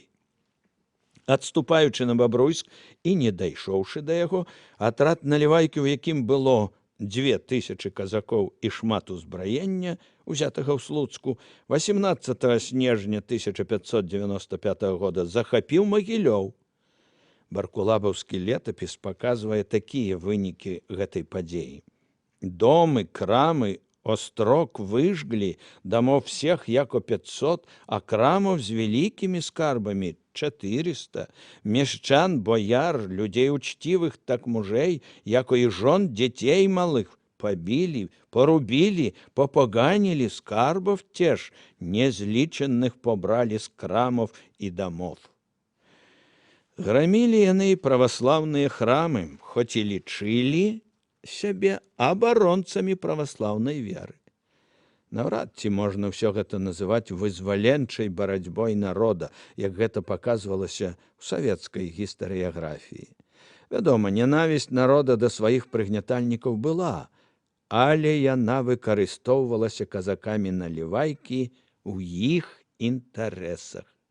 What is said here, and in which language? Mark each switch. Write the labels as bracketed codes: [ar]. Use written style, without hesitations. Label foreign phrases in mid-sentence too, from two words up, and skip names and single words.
[be] Адступаючы на Бабруйск і не дайшоўшы да яго, атрад Налівайкі, у якім было 2000 казакоў і шмат узбраення, узятага ў Слуцку, 18 снежня 1595 года захапіў Магілёў. Баркулабаўскі летапіс паказвае такія вынікі гэтай падзеі. [ru] Домы, крамы, острог выжгли, домов всех яко 500, а крамов с великими скарбами 400, мещан, бояр, людей учтивых, так мужей, яко и жен детей малых, побили, порубили, попоганили, скарбов теж, незліченных побрали с крамов и домов. [be] Громили яны [ru] православные храмы, хоть и [be] лічылі сябе абаронцамі праваслаўнай веры. Наўрад ці можна ўсё гэта называць вызваленчай барацьбой народа, як гэта паказвалася ў савецкай гістарыяграфіі. Вядома, нянавісць народа да сваіх прыгнятальнікаў была, але яна выкарыстоўвалася казакамі Налівайкі ў іх інтарэсах.